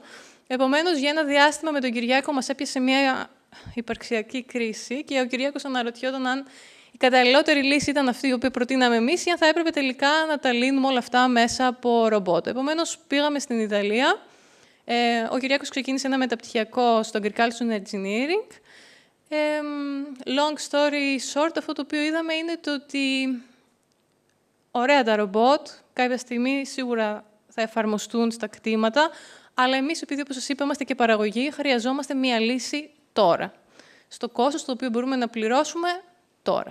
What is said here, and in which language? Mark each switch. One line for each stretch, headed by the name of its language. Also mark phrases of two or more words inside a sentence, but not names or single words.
Greek: Επομένως, για ένα διάστημα με τον Κυριάκο μας έπιασε μια υπαρξιακή κρίση και ο Κυριάκος αναρωτιόταν αν η καταλληλότερη λύση ήταν αυτή η οποία προτείναμε εμείς ή αν θα έπρεπε τελικά να τα λύνουμε όλα αυτά μέσα από ρομπότ. Επομένως, πήγαμε στην Ιταλία. Ο Κυριάκος ξεκίνησε ένα μεταπτυχιακό στο
English: Agricultural Engineering. Long story short,
Greek: αυτό το οποίο είδαμε είναι το ότι ωραία τα ρομπότ, κάποια στιγμή σίγουρα θα εφαρμοστούν στα κτήματα, αλλά εμείς, επειδή όπως σας είπα, είμαστε και παραγωγή, χρειαζόμαστε μία λύση τώρα. Στο κόστος το οποίο μπορούμε να πληρώσουμε τώρα.